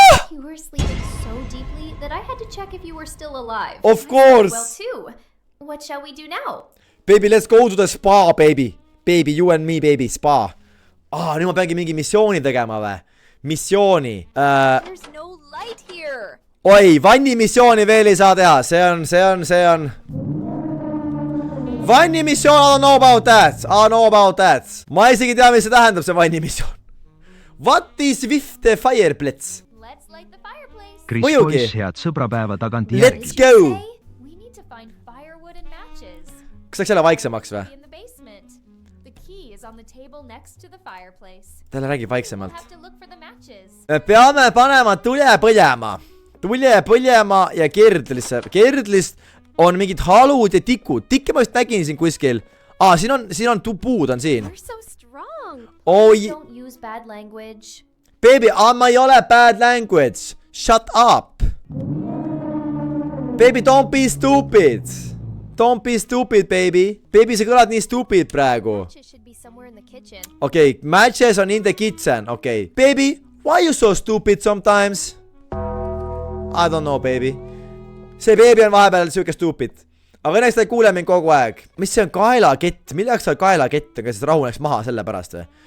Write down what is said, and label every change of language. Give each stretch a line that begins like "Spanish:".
English: You were sleeping so deeply that I had to check if you were still alive. Of course. Well, too. What shall we do now? Baby, let's go to the spa, baby. Baby, you and me, baby, spa.
Estonian: Nüüd ma peangi mingi missiooni tegema või? Missiooni.
English: There's no light here.
Estonian: Oi, vanni missiooni veel ei saa teha. See on. Vanni missioon,
English: I don't know about that.
Estonian: Ma isegi tea, mis see tähendab, see vanni missioon.
English: What is with the fireplace? Let's light the fireplace.
Estonian: Chris Boys, head sõbrapäeva tagant järgi.
English: Let's go. We need to find firewood and matches.
Estonian: Kas läks jälle vaiksemaks või?
English: In the basement. The key is on the table next to the fireplace.
Estonian: Talle räägib vaiksemalt.
English: We'll have to look for the matches.
Estonian: Me peame panema tule põlema ja Kerdlist on mingid halud ja tikud. Tikke ma just nägin siin kuskil. Siin on puud on siin.
English: You're so strong.
Estonian: Oi.
English: Don't use bad language. Baby,
Estonian: ma ei ole
English: bad language. Shut up. Baby, don't be stupid. Don't be stupid, baby.
Estonian: Baby, sa kõlad nii stupid praegu.
English: Matches should be somewhere in the kitchen. Okay, matches on in the kitchen. Okay. Baby, why you so stupid sometimes? I don't know, baby.
Estonian: See baby on vahepeal siuke
English: stupid.
Estonian: Aga õnneks ta ei kuule mind kogu aeg. Mis see on kaelakett? Milleks seal kaelakett on? Kas rahuneks maha selle pärast või?